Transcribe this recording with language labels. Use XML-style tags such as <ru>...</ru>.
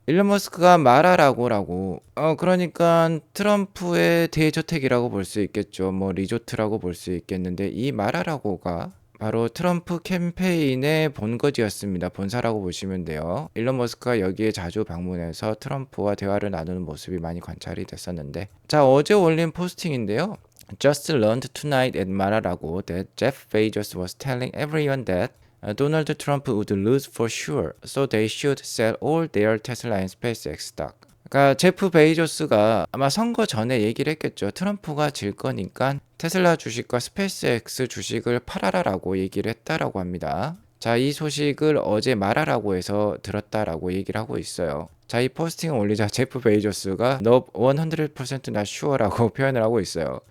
<ko>일론 머스크가 마라라고라고 그러니까 트럼프의 대저택이라고 볼 수 있겠죠. 뭐 리조트라고 볼 수 있겠는데 이 마라라고가 바로 트럼프 캠페인의 본거지였습니다. 본사라고 보시면 돼요. 일론 머스크가 여기에 자주 방문해서 트럼프와 대화를 나누는 모습이 많이 관찰이 됐었는데, 자, 어제 올린 포스팅인데요.</ko> <en>Just learned tonight at Mararago that Jeff Bezos was telling everyone that Donald Trump would lose for sure, so they should sell all their Tesla and SpaceX stock.</en> <ko>그러니까 제프 베이조스가 아마 선거 전에 얘기를 했겠죠. 트럼프가 질 거니까 테슬라 주식과 스페이스X 주식을 팔아라라고 얘기를 했다라고 합니다. 자, 이 소식을 어제 말하라고 해서 들었다라고 얘기를 하고 있어요. 자, 이 포스팅을 올리자 제프 베이조스가 너 100%</ko> <en>not sure</en> <ko>라고 표현을 하고 있어요.</ko>